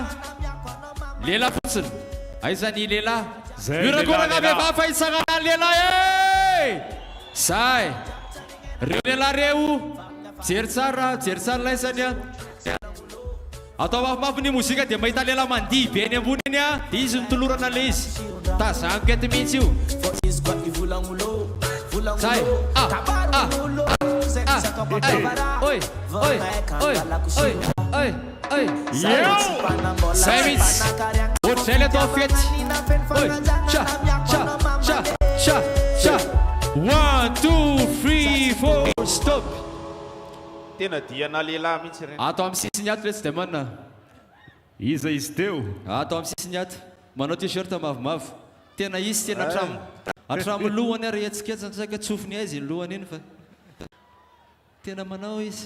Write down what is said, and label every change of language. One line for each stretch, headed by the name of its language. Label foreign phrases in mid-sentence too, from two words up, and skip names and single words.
Malagasy: lehilahy fotsiny aizany lehilahy mirakorana vehivavy fahitsangana ny lehilahy zay reo lehilahy reo jery tsara laisany atao mafimafy ny mozika dia mahita lehilahy mandihy be ny ambony eny dia izy nitolorana le izy tazaniko ety mihitsy io zay Oi, oi, oi, oi, oi, oi. Savage. Hotel é tua fete. Oi, cha, cha, cha, cha, cha.
English: 1, 2, 3, 4, stop.
Malagasy: Tena diana lehilahy mihitsy reny. Atao amin'ny sisiny ato reto demana. Iza izy teo? Atao amin'ny sisiny ato. Manao t-shirt mavomavo. Tena izy tena atramo lohany ary etsiketsy saika tsofiny aizy lohany iny fa tena manao izy.